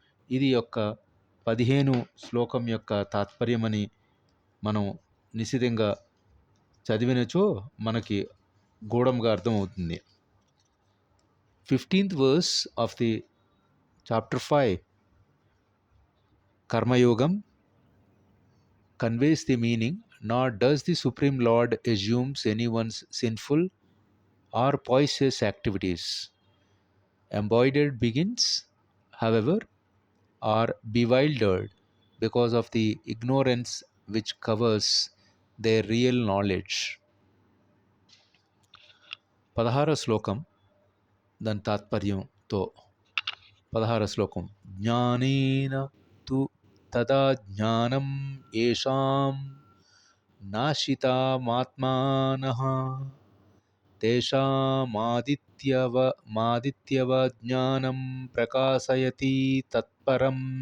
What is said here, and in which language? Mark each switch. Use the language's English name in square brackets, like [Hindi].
[Telugu] ఇది యొక్క 15 శ్లోకం యొక్క తాత్పర్యమని మనం నిశితంగా చదివినచో మనకి గూఢంగా అర్థమవుతుంది. [English] 15th verse of the chapter 5 Karma Yogam conveys the meaning, nor does the Supreme Lord assumes anyone's sinful or poisonous activities. Embodied beings, however, are bewildered because of the ignorance which covers their real knowledge. [Telugu] 16వ శ్లోకం దాని తాత్పర్యంతో 16వ శ్లోకం, [Sanskrit] జ్ఞానేన తు తదా జ్ఞానం ఏషాం నాశితామాత్మానః తేషామాదిత్యవ జ్ఞానం ప్రకాశయతి తత్పరం.